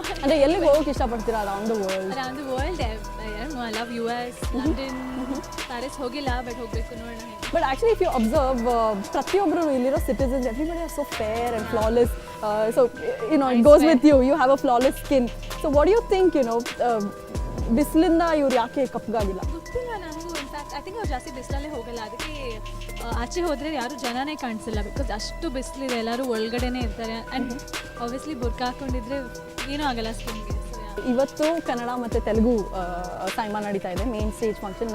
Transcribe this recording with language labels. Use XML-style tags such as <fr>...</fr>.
<kn>ಅಂದರೆ ಎಲ್ಲಿಗೆ ಹೋಗೋಕೆ ಇಷ್ಟಪಡ್ತೀರಾ</kn> <en>Around the world? Around the world I love US, London, Paris</en> <kn>ಹೋಗಿಲ್ಲ,</kn> <en>but</en> <kn>ಹೋಗಬೇಕು ನೋಡೋಣ.</kn> <en>But actually if you observe,</en> <kn>ಪ್ರತಿಯೊಬ್ಬರು ಇಲ್ಲಿರೋ</kn> <en>citizens, everybody are so fair and flawless. So it goes with you. You have a flawless skin. So what do you think,</en> <kn>ಬಿಸಿಲಿಂದ ಇವ್ರು ಯಾಕೆ ಕಪ್ಪಗಾಗಿಲ್ಲ? ಗೊತ್ತಿಲ್ಲ ನನಗೂ.</kn> <en>in fact I think</en> <kn>ಅವ್ರು ಜಾಸ್ತಿ ಬಿಸಿಲಲ್ಲೇ ಹೋಗಲ್ಲ, ಅದಕ್ಕೆ ಆಚೆ ಹೋದರೆ ಯಾರು ಜನನೇ ಕಾಣಿಸಿಲ್ಲ. ಬಿಕಾಸ್ ಅಷ್ಟು ಬಿಸಿಲಿದೆ, ಎಲ್ಲರೂ ಒಳಗಡೆನೇ ಇರ್ತಾರೆ.</kn> <en>and obviously</en> <kn>ಬುರ್ಕ ಹಾಕ್ಕೊಂಡಿದ್ರೆ ಏನೂ ಆಗಲ್ಲ ಸ್ಕಿನ್ಗೆ. ಇವತ್ತು ಕನ್ನಡ ಮತ್ತು ತೆಲುಗು Saima ನಡೀತಾ ಇದೆ, ಮೇನ್ ಸ್ಟೇಜ್ ಫಂಕ್ಷನ್.</kn>